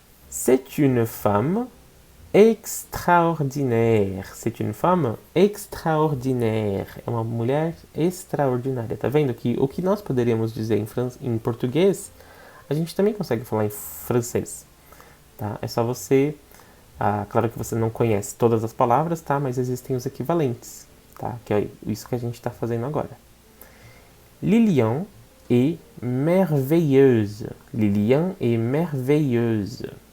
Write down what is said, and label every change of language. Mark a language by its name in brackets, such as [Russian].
[French] C'est une femme extraordinaire. C'est une femme extraordinaire. [Portuguese] É uma mulher extraordinária. Tá vendo que o que nós poderíamos dizer em português, a gente também consegue falar em francês. Tá? É só você... claro que você não conhece todas as palavras, tá? Mas existem os equivalentes. Tá? Que é isso que a gente está fazendo agora. [French] Lilian est merveilleuse. Lilian est merveilleuse.